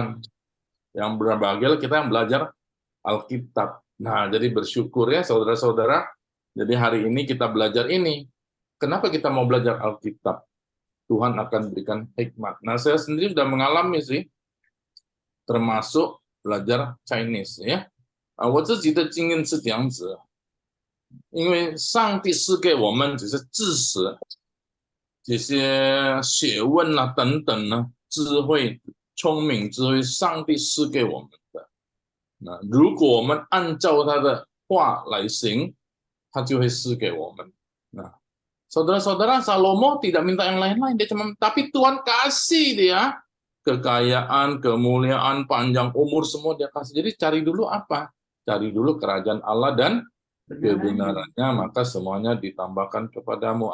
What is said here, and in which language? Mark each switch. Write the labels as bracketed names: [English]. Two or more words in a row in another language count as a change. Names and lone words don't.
[Indonesian] Yang berbahagialah kita yang belajar Alkitab. Nah, jadi bersyukur ya saudara-saudara. Jadi hari ini kita belajar ini. Kenapa kita mau belajar Alkitab? Tuhan akan berikan hikmat. Nah, saya sendiri sudah mengalami sih, termasuk belajar Chinese ya. [Chinese] 我自己的经验是这样子，因为上帝是给我们只是知识，这些学问啊等等呢， 智慧、聪明智慧，上帝赐给我们的。那如果我们按照他的话来行，他就会赐给我们。 [Indonesian] Nah, saudara-saudara, Salomo tidak minta yang lain-lain, dia cuma tapi Tuhan kasih dia kekayaan, kemuliaan, panjang umur semua dia kasih. Jadi cari dulu apa? Cari dulu kerajaan Allah dan kebenarannya, maka semuanya ditambahkan kepadamu.